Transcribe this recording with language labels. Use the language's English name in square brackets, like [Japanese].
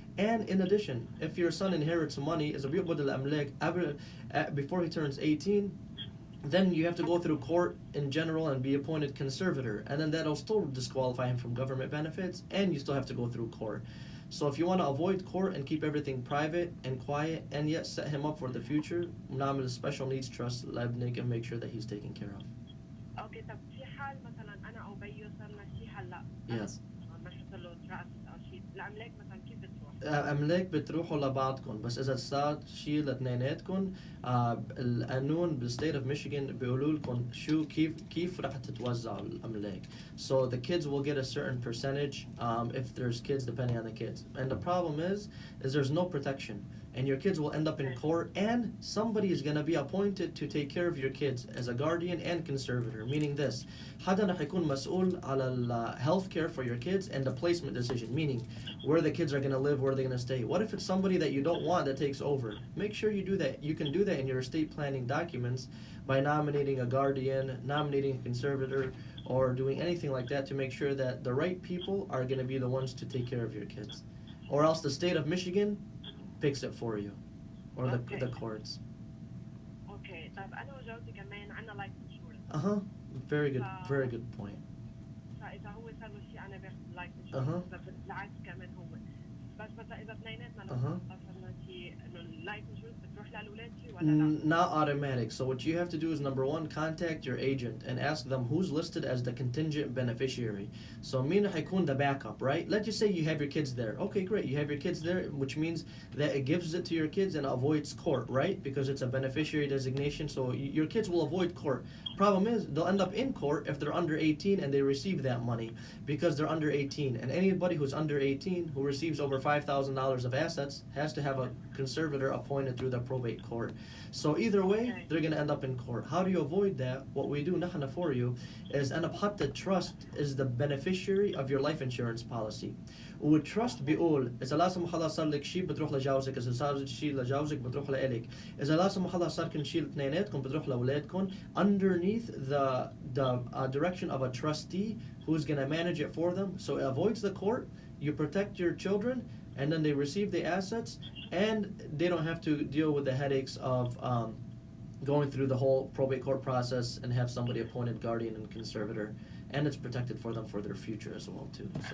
[English] And in addition, if your son inherits money, [Arabic] إذا بيقبض الأملاك [English] before he turns 18, then you have to go through court in general and be appointed conservator, and then that'll still disqualify him from government benefits, and you still have to go through court. So if you want to avoid court and keep everything private and quiet and yet set him up for the future, [Arabic] نعمل [English] a special needs trust [Arabic] لابنك [English] and make sure that he's taken care of. [Arabic] اوكي طب في حال مثلا انا او بيو صرنا شيء هلا. [English] Yes. [Arabic] ما شفت له تراست او شيء، الاملاك مثلا كيف بتروح؟ أملاك بتروحوا لبعضكم، بس إذا صار شيء لاثنيناتكم القانون بالستيت of Michigan بيقولوا لكم شو كيف رح تتوزع الأملاك. [English] So the kids will get a certain percentage if there's kids, depending on the kids. And the problem is there's no protection. And your kids will end up in court, and somebody is going to be appointed to take care of your kids as a guardian and conservator. Meaning this, [Arabic] حدا رح يكون مسؤول على [English] health care for your kids and the placement decision, meaning where the kids are going to live, where they're going to stay. What if it's somebody that you don't want that takes over? Make sure you do that. You can do that in your estate planning documents by nominating a guardian, nominating a conservator, or doing anything like that to make sure that the right people are going to be the ones to take care of your kids. Or else the state of Michigan picks it for you, or the courts. [Arabic] اوكي طيب انا وجوزي كمان عندنا لايف انشورنس. [English] Very good point. [Arabic] فاذا هو صار له شيء انا باخذ لايف انشورنس، بالعكس كمان هو. بس مثلا اذا اثنيناتنا لو صار شيء انه اللايف انشورنس بتروح للاولاد شيء ولا لا؟ [English] Not automatic. So what you have to do is, number one, contact your agent and ask them who's listed as the contingent beneficiary. So [Arabic] مين رح يكون [English] the backup, right? Let's just say you have your kids there. Okay, great. You have your kids there, which means that it gives it to your kids and avoids court, right? Because it's a beneficiary designation, so your kids will avoid court. Problem is, they'll end up in court if they're under 18 and they receive that money because they're under 18. And anybody who's under 18 who receives over $5,000 of assets has to have a conservator appointed through the probate court. So either way, they're going to end up in court. How do you avoid that? What we do [Arabic] نحن [English] for you is [Arabic] أنا بحط [English] the trust is the beneficiary of your life insurance policy. [Arabic] والtrust بيقول إذا لا سمح الله صار لك شيء بتروح لجوزك، إذا صار شيء لجوزك بتروح لإلك، إذا لا سمح الله صار كل شيء لاثنيناتكم بتروح لأولادكم. [English] Underneath the direction of a trustee who's going to manage it for them, so it avoids the court. You protect your children, and then they receive the assets, and they don't have to deal with the headaches of going through the whole probate court process and have somebody appointed guardian and conservator, and it's protected for them for their future as well too.